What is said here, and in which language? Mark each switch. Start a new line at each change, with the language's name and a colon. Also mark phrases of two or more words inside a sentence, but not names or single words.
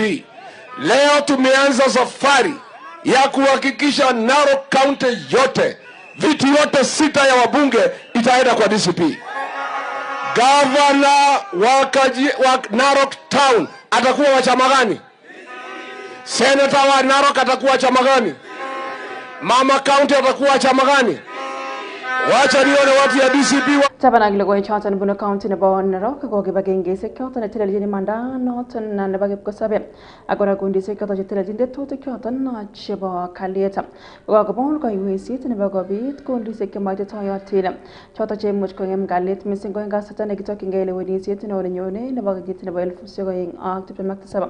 Swahili: Leo tumeanza safari ya kuhakikisha Narok County yote, viti yote 6 ya wabunge itaenda kwa DCP. Governor wa Narok Town atakuwa wa chama gani? Senator wa Narok atakuwa chama gani? Mama County atakuwa chama gani? Wacha nione watu ya DCP
Kalenjin: Tabanag logoy choton bunu county nebo Narok ko kibagenge sekyoton netelelchin imanda noton nebo kipkosobe agora gundi sekyoton chetelelchin tetutik choton chebo kalyet kokakobon kaiweisiet nebo kobit gundisiek chemoititoyotin choton cheimuch kong'em kalyet missing ko en kasarta nekitokyingei lewenisiet neo nenyone nebo kenyit nebo 2027.